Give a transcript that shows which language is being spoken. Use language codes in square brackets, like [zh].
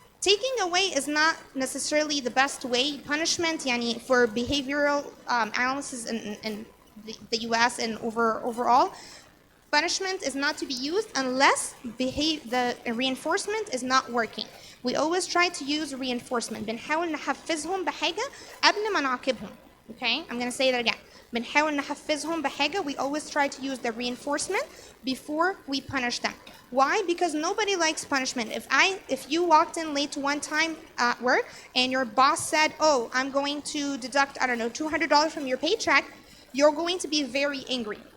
[en] taking away is not necessarily the best way. Punishment, yani, for behavioral analysis in the US and overall, punishment is not to be used unless the reinforcement is not working. We always try to use reinforcement. [ar] بنحاول نحفزهم بحاجة قبل ما نعاقبهم. [en] Okay, I'm going to say that again. [ar] بنحاول نحفزهم بحاجة. [en] We always try to use the reinforcement before we punish them. Why? Because nobody likes punishment. If you walked in late one time at work and your boss said, "Oh, I'm going to deduct, I don't know, $200 from your paycheck," you're going to be very angry.